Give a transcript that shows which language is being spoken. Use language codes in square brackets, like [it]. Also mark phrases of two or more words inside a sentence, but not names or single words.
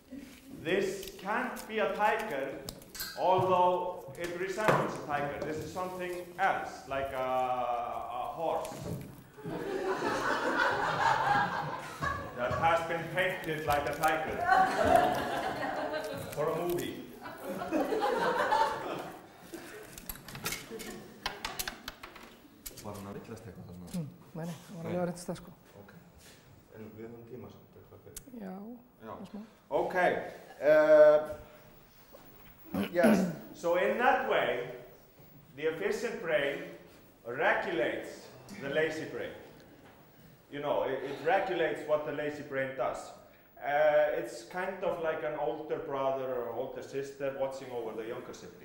[en] Therefore, this can't be a tiger although it resembles a tiger. This is something else, like a horse that has been painted like a tiger for a movie. [is] Var hann að villast eitthvað þarna? Nei, það var alveg að reynda það sko. Ok. En við höfum tíma samt eitthvað fyrir. Já, það er smá. [en] Okay. Yes. So in that way, the efficient brain regulates the lazy brain. You know, it regulates what the lazy brain does. It's kind of like an older brother or older sister watching over the younger sibling.